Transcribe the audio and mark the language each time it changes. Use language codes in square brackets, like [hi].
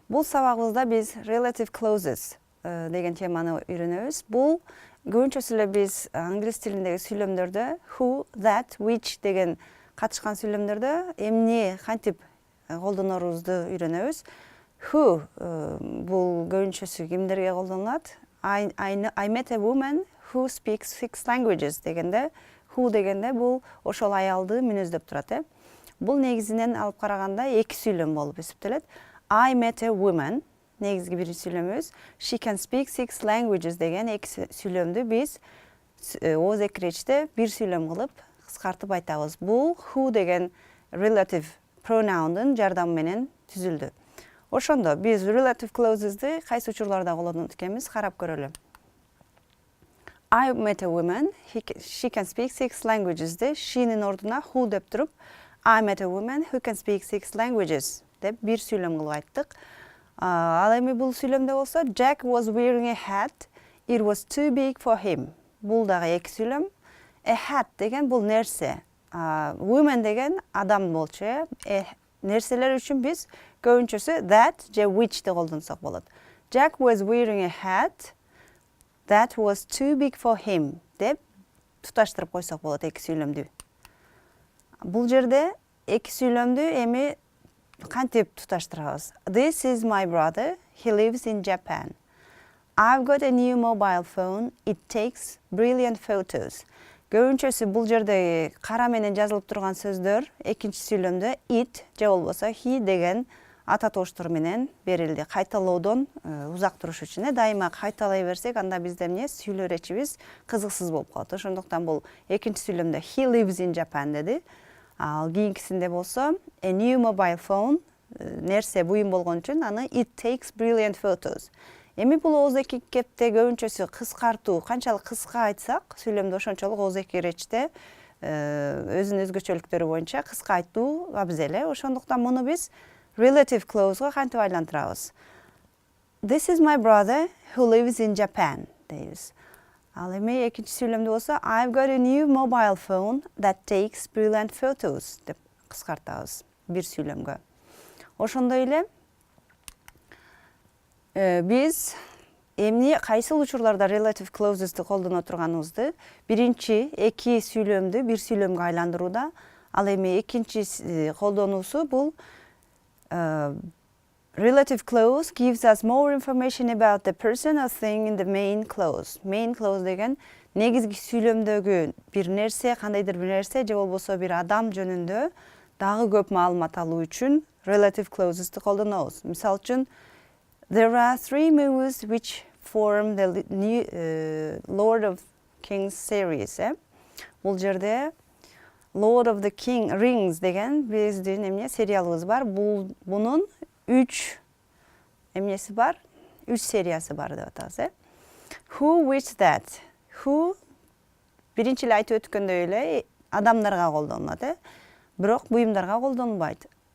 [ky] Бул сабагыбызда биз relative clauses деген теманы үйрөнөбүз. Бул көбүнчөсү эле биз англис тилиндеги сүйлөмдөрдө who, that, which деген катышкан сүйлөмдөрдө эмне кантип колдонорубузду үйрөнөбүз. Who бул көбүнчөсү кимдерге колдонулат? [en] I met a woman who speaks 6 languages [ky] дегенде who дегенде бул ошол аялды мүнөздөп турат. Бул негизинен алып караганда эки сүйлөм болуп эсептелет. [en] I met a woman [ky] негизги биринчи сүйлөмүбүз. [en] She can speak 6 languages [ky] деген эки сүйлөмдү биз ооз экиречте бир сүйлөм кылып кыскартып айтабыз. Бул who деген relative pronouндун жардамы менен түзүлдү. Ошондо биз relative clauses'ды кайсы учурларда колдонот экенбиз карап көрөлү. [en] I met a woman, she can speak 6 languages [ky] де she'нин ордуна who деп туруп [en] I met a woman who can speak 6 languages [ky] деп бир сүйлөм кылып айттык. Ал эми бул сүйлөмдө болсо [en] Jack was wearing a hat, it was too big for him. [ky] Бул дагы эки сүйлөм. A hat деген бул нерсе. Woman деген адам болчу. Нерселер үчүн биз көбүнчөсү that же which де колдонсок болот. [en] Jack was wearing a hat that was too big for him [ky] деп туташтырып койсок болот эки сүйлөмдү. Бул жерде эки сүйлөмдү эми кантип туташтырабыз? [en] This is my brother, he lives in Japan. I've got a new mobile phone, it takes brilliant photos. [ky] Көбүнчөсү бул жерде кара менен жазылып турган сөздөр экинчи сүйлөмдө it же болбосо he деген ата тооштор менен берилди. Кайталоодон узак туруш үчүн дайыма кайталай берсек, анда бизде эмне сүйлөө эречибиз кызыксыз болуп калат. Ошондуктан бул экинчи сүйлөмдө [en] he lives in Japan [ky] деди. Ал кийинкисинде болсо a new mobile phone нерсе буюм болгон үчүн аны [en] it takes brilliant photos. [ky] Эми бул ооз эки кепте көбүнчөсү кыскартуу, канчалык кыска айтсак, сүйлөмдө ошончолук ооз эки эречте өзүнүн өзгөчөлүктөрү боюнча кыска айтуу абзел. Ошондуктан муну биз relative clause'га кантип айлантырабыз? [en] This is my brother who lives in Japan [ky] дейбиз. Ал эми экинчи сүйлөмдө болсо [en] I've got a new mobile phone that takes brilliant photos [ky] деп кыскартабыз бир сүйлөмгө. Ошондой эле биз эмне кайсыл учурларда relative clauses'ты колдоно турганыбызды биринчи эки сүйлөмдү бир сүйлөмгө айландырууда, ал эми экинчи колдонуусу бул [en] relative clause gives us more information about the person or thing in the main clause. [ky] Main clause деген негизги сүйлөмдөгү бир нерсе, кандайдыр бир нерсе же болбосо бир адам жөнүндө дагы көп маалымат алуу үчүн relative clauses'ты колдонобуз. Мисалы үчүн [en] there are 3 movies which form the new Lord of Kings series. [ky] Бул жерде Lord of the Rings деген биздин эмне сериалыбыз бар. Бунун 3 эмнеси бар? 3 сериясы бар деп атабыз. Who, which, that. Who биринчи эле айтып өткөндөй эле адамдарга колдонулат, бирок буюмдарга колдонулбайт.